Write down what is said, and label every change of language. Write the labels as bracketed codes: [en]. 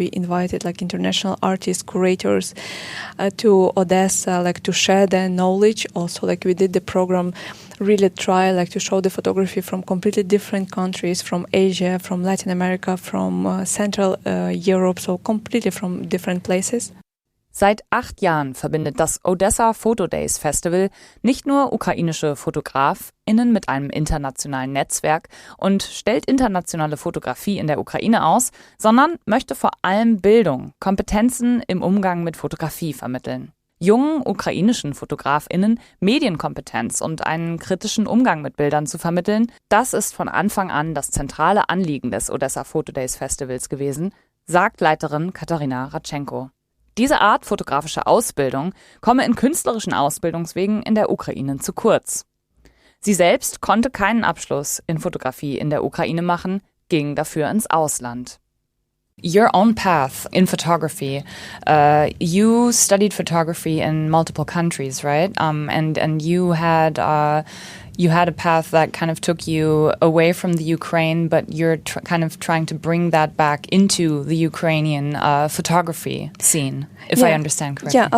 [en] We invited like international artists, curators to Odessa, like to share their knowledge. Also, like we did the program really try like to show the photography from completely different countries, from Asia, from Latin America, from Central Europe, so completely from different places. [de] Seit 8 Jahren verbindet das Odesa Photo Days Festival nicht nur ukrainische FotografInnen mit einem internationalen Netzwerk und stellt internationale Fotografie in der Ukraine aus, sondern möchte vor allem Bildung, Kompetenzen im Umgang mit Fotografie vermitteln. Jungen ukrainischen FotografInnen Medienkompetenz und einen kritischen Umgang mit Bildern zu vermitteln, das ist von Anfang an das zentrale Anliegen des Odesa Photo Days Festivals gewesen, sagt Leiterin Kateryna Radchenko. Diese Art fotografischer Ausbildung komme in künstlerischen Ausbildungswegen in der Ukraine zu kurz. Sie selbst konnte keinen Abschluss in Fotografie in der Ukraine machen, ging dafür ins Ausland. [en] Your own path in photography, you studied photography in multiple countries, right? And you had a path that kind of took you away from the Ukraine, but you're kind of trying to bring that back into the Ukrainian photography scene, if I understand correctly.